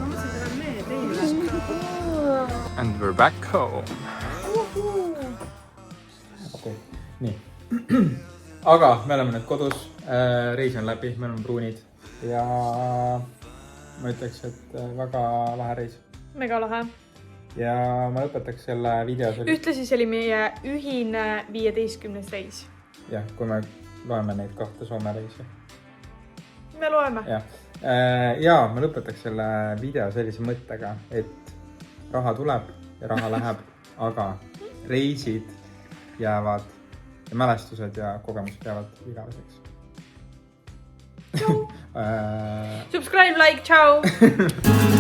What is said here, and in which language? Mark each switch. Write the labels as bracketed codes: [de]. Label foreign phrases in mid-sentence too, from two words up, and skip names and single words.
[en] And we're back home. [et] Okay. Nii. Aga me oleme nüüd kodus. Reis on läbi, me oleme pruunid. Ja ma ütleks, et väga lahe reis. Mega lahe. Ja ma lõpetaks selle video. Ühtlasi see oli meie ühine 15. reis. Jah, kui me loeme neid kahte Soome reisi. Me loeme. Ja ma lõpetaks selle video sellise mõttega, et raha tuleb ja raha läheb, aga reisid jäävad ja mälestused ja kogemused jäävad igaveseks. [en] Subscribe, like, ciao!